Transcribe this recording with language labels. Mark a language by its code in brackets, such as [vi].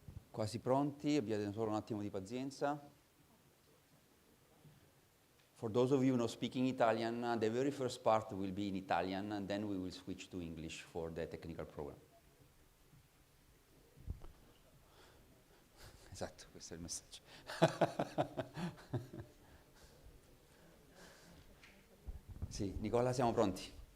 [it] Quasi pronti, abbiate solo un attimo di pazienza. [en] For those of you not speaking Italian, the very first part will be in Italian, and then we will switch to English for the technical program. [it] Esatto, questo è il messaggio. Sì, Nicola, siamo pronti.